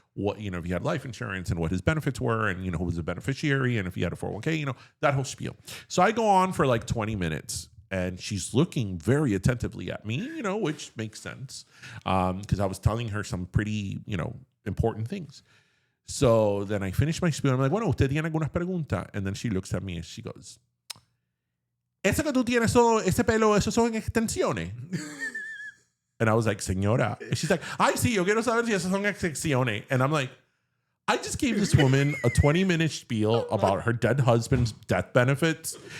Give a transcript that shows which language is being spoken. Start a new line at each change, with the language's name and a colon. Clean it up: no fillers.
English: what, if he had life insurance and what his benefits were and, who was the beneficiary and if he had a 401k, that whole spiel. So I go on for like 20 minutes and she's looking very attentively at me, which makes sense because I was telling her some pretty, important things. So then I finish my spiel. I'm like,
Spanish: bueno, ¿usted tiene algunas preguntas?
English: And then she looks at me and she goes,
Spanish: ¿Eso que tú tienes, ese pelo, eso son extensiones?
English: And I was like,
Spanish: señora.
English: And she's like,
Spanish: ay, sí, yo quiero saber si esas son extensiones.
English: And I'm like, I just gave this woman a 20-minute spiel about her dead husband's death benefits.